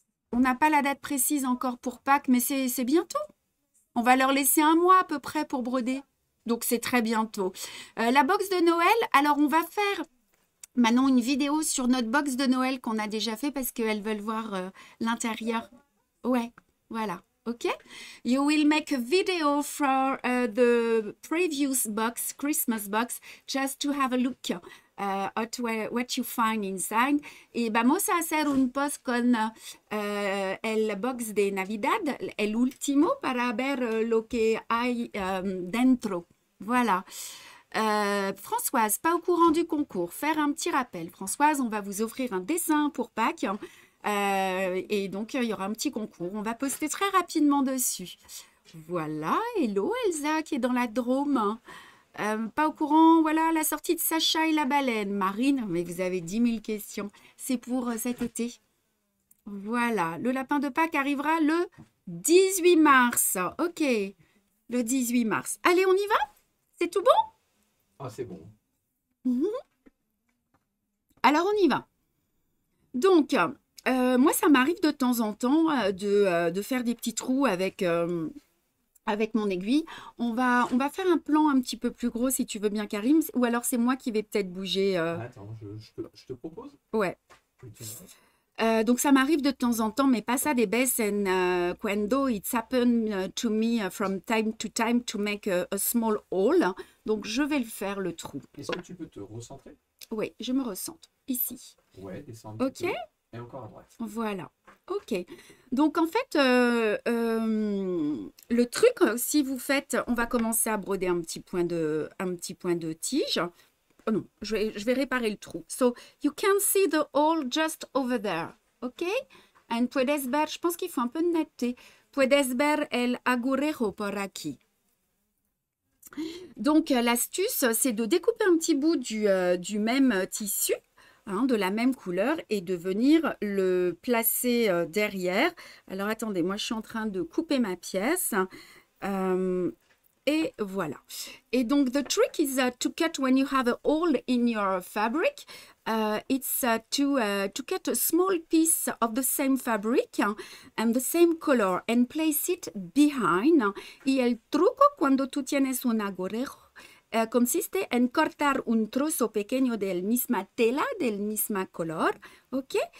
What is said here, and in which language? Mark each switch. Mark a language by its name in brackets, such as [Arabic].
[French] On n'a pas la date précise encore pour Pâques, mais c'est bientôt. On va leur laisser un mois à peu près pour broder. Donc, c'est très bientôt. La box de Noël, alors on va faire maintenant une vidéo sur notre box de Noël qu'on a déjà fait parce qu'elles veulent voir l'intérieur. Ouais, voilà. OK? [English] You will make a video for the previous box, Christmas box, just to have a look. What you find inside. [Spanish] Y vamos a hacer un post con el box de Navidad, el último, para ver lo que hay dentro. [French] Voilà. Françoise, pas au courant du concours. Faire un petit rappel. Françoise, on va vous offrir un dessin pour Pâques. Et donc, il y aura un petit concours. On va poster très rapidement dessus. Voilà. Hello Elsa qui est dans la Drôme. Pas au courant, voilà, la sortie de Sacha et la baleine. Marine, mais vous avez 10 000 questions. C'est pour cet été. Voilà, le lapin de Pâques arrivera le 18 mars. OK, le 18 mars. Allez, on y va? C'est tout bon? Ah, c'est bon. Alors, on y va. Donc, moi, ça m'arrive de temps en temps de faire des petits trous avec mon aiguille. On va faire un plan un petit peu plus gros si tu veux bien, Karim. Ou alors c'est moi qui vais peut-être bouger. Attends, je te propose. Ouais. Donc ça m'arrive de temps en temps, mais pas ça des baisses. [English] And [Spanish] cuando [English] it's happened to me from time to time to make a small hole. [French] Donc je vais le faire le trou. Est-ce que tu peux te recentrer? Oui, je me recentre ici. Ouais, descends un petit peu. Et encore à droite. Voilà. OK. Donc, en fait, le truc, si vous faites... On va commencer à broder un petit point de tige. Oh non, je vais réparer le trou. [English] So, you can see the hole just over there. OK? And [Spanish] puedes ver... [French] Je pense qu'il faut un peu de netteté. [Spanish] Puedes ver el agujero por aquí. [French] Donc, l'astuce, c'est de découper un petit bout du même tissu, de la même couleur, et de venir le placer derrière. Alors attendez, moi je suis en train de couper ma pièce Et voilà. Et donc, [English] the trick is to cut when you have a hole in your fabric. It's to cut a small piece of the same fabric and the same color and place it behind. [Spanish] Y el truco cuando tú tienes un agorero consiste en cortar un trozo pequeño del misma tela, del misma color, ¿ok?